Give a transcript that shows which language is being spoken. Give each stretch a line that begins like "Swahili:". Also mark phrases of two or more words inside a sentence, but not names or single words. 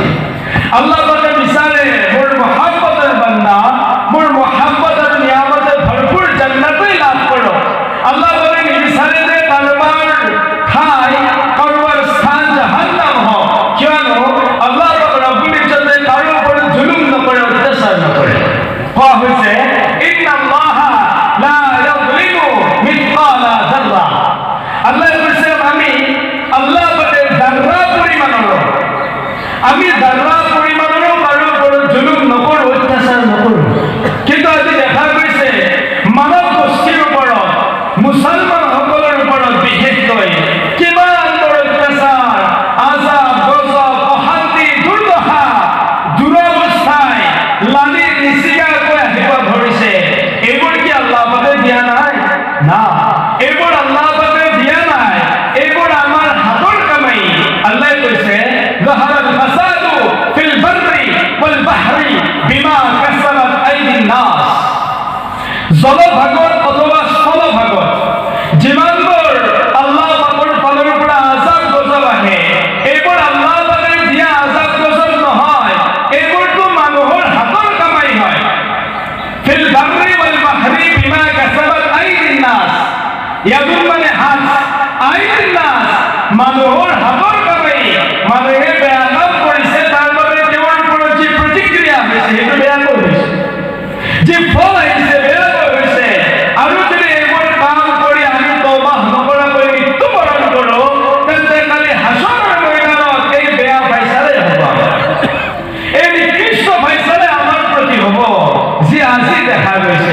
Assamese: আল্লাহ বলে বিচাৰে মোৰ মহাব্বতৰ বান্দা মোৰ মহাব্বতৰ নিয়ামতে ভৰপূৰ জান্নাতেই লাভ কৰক। আল্লাহ বলে নিবিচাৰে যে কাৰোবাৰ ঠাই কাৰোবাৰ স্থান জাহান্নাম হওক, কিয়নো আল্লাহ পাক ৰব্বুল ইজ্জতে কাৰো ওপৰত জুলুম নকৰে, অত্যাচাৰ নকৰে। কোৱা হৈছে
Arabic: إن الله لا يظلم مثقال ذرة.
Assamese: আল্লাহ কৈছে আমি আল্লাহ বলে যাৰ্ৰা পৰিমাণৰো, আমি যাৰ্ৰা পৰিমাণৰো কাৰো ওপৰত জুলুম নকৰো, অত্যাচাৰ নকৰো। কিন্তু আজি দেখা গৈছে মানৱ গোষ্ঠীৰ ওপৰত, মুছলমানসকলৰ ওপৰত বিশেষকৈ কিমান বৰ অত্যাচাৰ, আজাব, গজব, অশান্তি, দুৰ্দশা, দুৰৱস্থাই লানি নিচিগাকৈ আহিব ধৰিছে। এইবোৰ কি আল্লাহ পাকে দিয়া নাই? না, এইবোৰ আল্লাহ পাকে দিয়া নাই, এইবোৰ আমাৰ হাতৰ কামাই। আল্লাহ কৈছে
Arabic: ظهر الفساد في البر والبحر بما كسبت أيدي الناس.
Assamese: জলভাগত অথবা স্থলভাগত যিমানবোৰ আল্লাহ পাকৰ ফালৰ পৰা আজাব গজব আহে, এইবোৰ আল্লাহ পাকে দিয়া আজাব গজব নহয়, এইবোৰতো মানুহৰ হাতৰ কামাই হয়।
Arabic: في البر والبحر بما كسبت أيدي الناس,
Assamese: ইয়াদুন মানে হাত,
Arabic: أيدي الناس
Assamese: মানুহৰ হাতৰ কামাই। মানুহে বেয়া কাম কৰিছে, তাৰ বাবে তেওঁৰ ওপৰত যি প্ৰতিক্ৰিয়া হৈছে সেইটো বেয়াকৈ হৈছে, যি ফল আহিছে বেয়াকৈ হৈছে। আৰু যদি এইবোৰ কাম কৰি আমি তওবাহ নকৰাকৈ মৃত্যুবৰণ কৰোঁ তেন্তে কালি হাসৰৰ ময়দানত এই বেয়া ফাইচালে হ'ব, এই নিকৃষ্ট ফাইচালে আমাৰ প্ৰতি হ'ব, যি আজি দেখা গৈছে।